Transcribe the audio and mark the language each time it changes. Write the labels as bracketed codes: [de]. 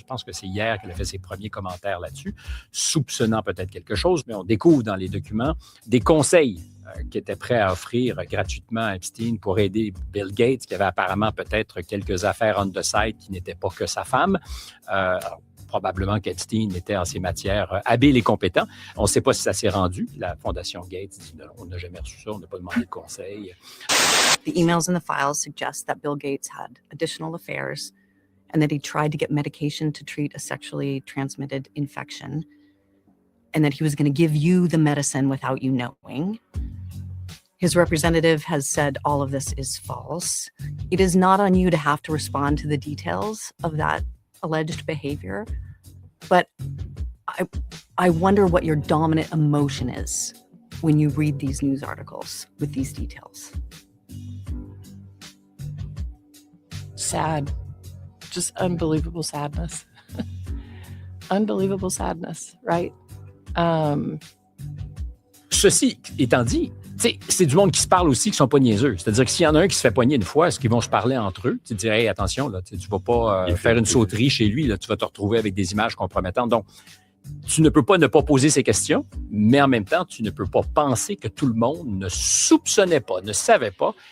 [fr] Je pense que c'est hier qu'elle a fait ses premiers commentaires là-dessus, soupçonnant peut-être quelque chose, mais on découvre dans les documents des conseils qui étaient prêts à offrir gratuitement à Epstein pour aider Bill Gates, qui avait apparemment peut-être quelques affaires [en] on the side [fr] qui n'étaient pas que sa femme. probablement qu'Epstein était en ces matières habile et compétent. On ne sait pas si ça s'est rendu. La Fondation Gates dit non, on n'a jamais reçu ça, on n'a pas demandé de conseil. [en] The emails in the files suggest that Bill Gates had additional affairs and that he tried to get medication to treat a sexually transmitted infection and that he was going to give you the medicine without you knowing. His representative has said all of this is false. It is not on you to have to respond to the details of that alleged behavior, but I wonder what your dominant emotion is when you read these news articles with these details. Sad. Just unbelievable sadness. Unbelievable sadness, right? [fr] Ceci étant dit, c'est du monde qui se parle aussi, qui ne sont pas niaiseux. C'est-à-dire que s'il y en a un qui se fait poigner une fois, est-ce qu'ils vont se parler entre eux? Tu dirais, hey, attention, là, tu ne vas pas faire une sauterie chez lui, là, tu vas te retrouver avec des images compromettantes. Donc, tu ne peux pas ne pas poser ces questions, mais en même temps, tu ne peux pas penser que tout le monde ne soupçonnait pas, ne savait pas.